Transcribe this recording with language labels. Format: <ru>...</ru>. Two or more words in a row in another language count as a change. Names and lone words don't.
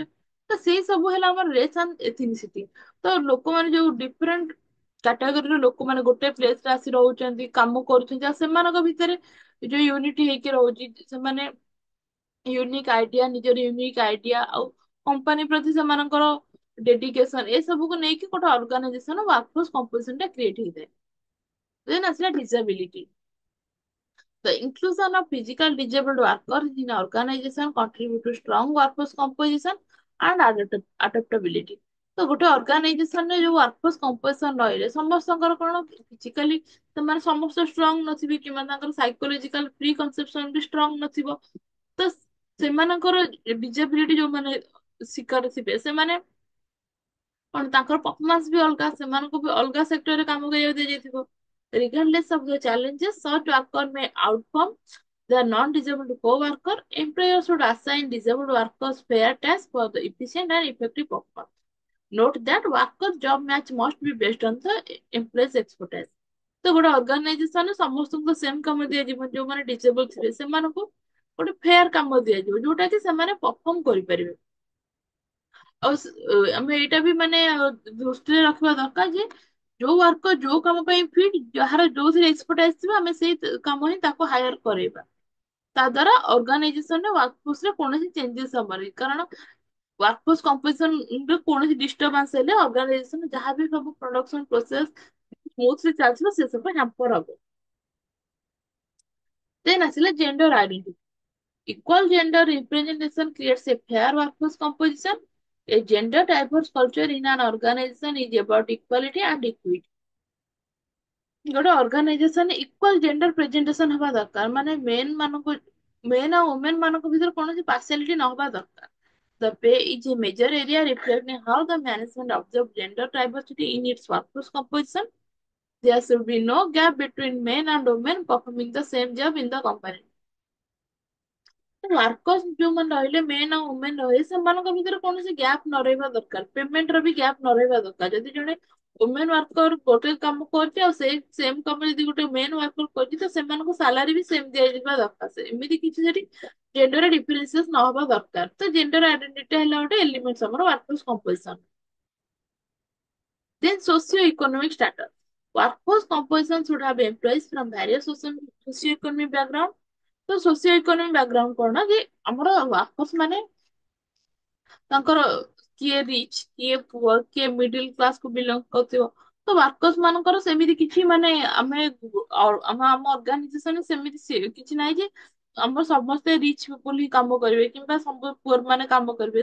<or>ତ ସେଇ ସବୁ ହେଲା ଆମର</or> <en>race and ethnicity.</en> <or>ତ ଲୋକମାନେ ଯୋଉ</or> <en>different categoryର</en> <or>ଲୋକମାନେ ଗୋଟେ ପ୍ଲେସ ରେ ଆସି ରହୁଛନ୍ତି କାମ କରୁଛନ୍ତି ଆଉ ସେମାନଙ୍କ ଭିତରେ ଯୋଉ ୟୁନିଟି ହେଇକି ରହୁଛି, ସେମାନେ</or> <en>unique idea,</en> <or>ନିଜର</or> <en>unique idea</en> <or>ଆଉ କମ୍ପାନୀ ପ୍ରତି ସେମାନଙ୍କର ଡେଡିକେସନ ଏ ସବୁକୁ ନେଇକି ଗୋଟେ</or> <en>organization workforce composition</en> <or>ଟା କ୍ରିଏଟ ହେଇଥାଏ। ଦେନ୍ ଆସିଲା ଡିସାବିଲିଟି।</or> <en>The inclusion of physical disabled workers in organization contribute to strong workforce composition and adaptability.</en> <or>ତ ଗୋଟେ ଅର୍ଗାନାଇଜେସନରେ ଯୋଉ</or> <en>workforce composition</en> <or>ରହିଲେ ସମସ୍ତଙ୍କର କଣ ଫିଜିକାଲି ସେମାନେ ସମସ୍ତେ ଷ୍ଟ୍ରଙ୍ଗ ନଥିବେ, କିମ୍ବା ତାଙ୍କର</or> <en>psychological pre conception</en> <or>ବି ଷ୍ଟ୍ରଙ୍ଗ ନଥିବ। ତ ସେମାନଙ୍କର ଡିଜେବିଲିଟି ଯୋଉମାନେ ଶିକାର ଥିବେ ସେମାନେ କଣ ତାଙ୍କର ପରଫମାନ୍ସ ବି ଅଲଗା, ସେମାନଙ୍କୁ ବି ଅଲଗା ସେକ୍ଟରରେ କାମ କରିବାକୁ ଦିଆଯାଇଥିବ।</or> <en>Regardless of the challenges, such worker may outcome the non-disabled co-worker. Employer should assign disabled workers fair tasks for the efficient and effective performance. Note that workers' job match must be based on the employee's expertise.</en> <or>ତ ଗୋଟେ ଅର୍ଗାନାଇଜେସନରେ ସମସ୍ତଙ୍କୁ ସେମ କାମ ଦିଆଯିବ, ଯୋଉମାନେ ଡିସେବଲ ଥିବେ ସେମାନଙ୍କୁ ଗୋଟେ ଫେୟାର କାମ ଦିଆଯିବ ଯୋଉଟା କି ସେମାନେ ପରଫର୍ମ କରିପାରିବେ। ଆଉ ଆମେ ଏଇଟା ବି ମାନେ ଦୃଷ୍ଟିରେ ରଖିବା ଦରକାର ଯେ ଯୋଉ ୱାର୍କର ଯୋଉ କାମ ପାଇଁ ଫିଟ୍, ଯାହାର ଯୋଉଥିରେ ଏକ୍ସପର୍ଟାଇଜ ଥିବ ଆମେ ସେଇ କାମ ହିଁ ତାକୁ ହାୟର କରେଇବା। ତା ଦ୍ଵାରା ଅର୍ଗାନାଇଜେସନରେ ୱାର୍କଫୋର୍ସ ରେ କୌଣସି ଚେଞ୍ଜେସ ହବନି, କାରଣ</or> <en>workforce composition</en> <or>ରେ କୌଣସି ଡିଷ୍ଟର୍ବାନ୍ସ ହେଲେ ଅର୍ଗାନାଇଜେସନ ଯାହାବି ସବୁ</or> <en>production process smoothly</en> <or>ଚାଲିଥିବ ସେ ସବୁ ହ୍ୟାମ୍ପର ହବ। ଦେନ୍ ଆସିଲା</or> <en>gender identity. Equal gender representation creates a fair workforce composition. A gender diverse culture in an organization is about equality and equity.</en> <or>ଗୋଟେ ଅର୍ଗାନାଇଜେସନ</or> <en>equal gender presentation</en> <or>ହବା ଦରକାର, ମାନେ ମେନ୍ ଆଉ ଓମେନ୍ ମାନଙ୍କ ଭିତରେ କୌଣସି ପାର୍ସିଆଲିଟି ନ ହବା ଦରକାର।</or> <en>The pay is a major area reflecting how the management observes gender diversity in its workforce composition. There should be no gap between men and women performing the same job in the company.</en> <or>ୱାର୍କର୍ସ ଯୋଉମାନେ ରହିଲେ ମେନ୍ ଆଉ ଓମେନ୍ ରହିଲେ ସେମାନଙ୍କ ଭିତରେ କୌଣସି ଗ୍ୟାପ୍ ନ ରହିବା ଦରକାର, ପେମେଣ୍ଟ ର ବି ଗ୍ୟାପ୍ ନ ରହିବା ଦରକାର। ଯଦି ଜଣେ</or> <en>women worker</en> <or>ଗୋଟେ କାମ କରୁଛି ଆଉ ସେଇ ସେମ୍ କାମ ଯଦି ଗୋଟେ</or> <en>men worker</en> <or>କରୁଛି ତ ସେମାନଙ୍କୁ ସାଲାରୀ ବି ସେମ୍ ଦିଆଯିବା ଦରକାର। ଏମିତି କିଛି ସେଠି</or> <en>gender differences</en> <or>ନ ହବା ଦରକାର। ତ</or> <en>gender identity</en> <or>ହେଲା ଗୋଟେ ଏଲିମେଣ୍ଟ ଆମର</or> <en>workforce composition. Then socio-economic status. Workforce composition should have employees from various socio-economic background.</en> <or>ତ</or> <en>socio economic background</en> <or>କଣ ଯେ ଆମର ୱାର୍କର୍ସ ମାନେ ତାଙ୍କର କିଏ ରିଚ୍, କିଏ ପୁଅର, କିଏ</or> <en>middle class</en> <or>କୁ ବିଲଙ୍ଗ କରୁଥିବ। ତ ୱାର୍କର୍ସ ମାନଙ୍କର ସେମିତି କିଛି ମାନେ ଆମ ଅର୍ଗାନାଇଜେସନ ସେମିତି କିଛି ନାହିଁ ଯେ ଆମର ସମସ୍ତେ</or> <en>rich people</en> <or>ହିଁ କାମ କରିବେ କିମ୍ବା ସବୁ ପୁଅର ମାନେ କାମ କରିବେ।</or>